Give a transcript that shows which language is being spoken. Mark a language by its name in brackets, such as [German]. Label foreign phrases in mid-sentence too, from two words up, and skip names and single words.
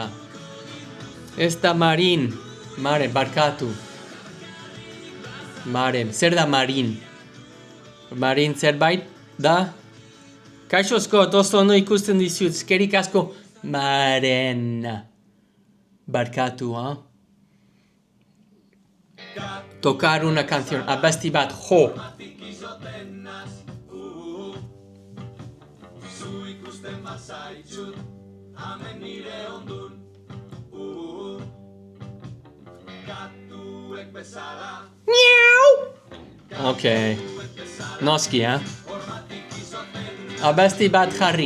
[Basque] Ez da Marin. Mare, barkatu. Mare, zer da Marin? Marin zerbait da? Kaixo Scott, oso ondo ikusten dizut, eskerik asko. Maren. Barkatu, [Spanish] Tocar una canción, [Basque] abesti bat, jo. Miau! Okay. Noski, Abesti bat jarri.